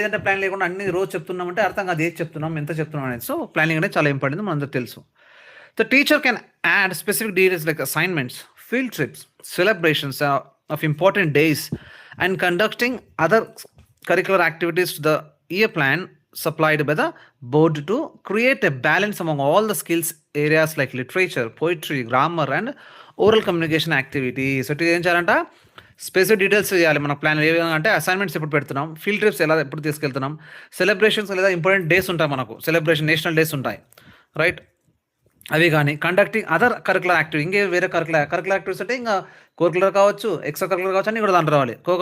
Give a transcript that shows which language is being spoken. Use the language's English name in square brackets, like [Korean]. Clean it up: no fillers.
[Telugu] ఏదంటే ప్లాన్ లేకుండా అన్ని రోజు చెప్తున్నామంటే అర్థం కాదు, ఏది చెప్తున్నాం, ఎంత చెప్తున్నాం అనేది. సో ప్లానింగ్ అనేది చాలా ఇంపార్టెంట్, మనందరూ తెలుసు. [English] The teacher can add specific details like assignments, field trips, celebrations of important days and conducting other curricular activities to the year plan supplied by the board to create a balance among all the skills areas like literature, poetry, grammar and oral communication activities. [Telugu] So ఏం చేయాలంట, specific details చేయాలి మన plan. ఏ విధంగా అంటే assignments ఎప్పుడు పెడుతున్నాం, field trips ఎప్పుడు తీసుకెళ్తున్నాం, సెలబ్రేషన్స్ లేదా ఇంపార్టెంట్ డేస్ ఉంటాయి మనకు, సెలబ్రేషన్ నేషనల్ డేస్ ఉంటాయి, రైట్, అవి కానీ [English] conducting other curricular activity, [Telugu] ఇంకే వేరే కరికులర్ యాక్టివిటీస్ అంటే ఇంకా కోరికులర్ కావచ్చు, ఎక్స్ట్రా కరికులర్ కావచ్చు, అన్నీ కూడా దాంట్లో రావాలి.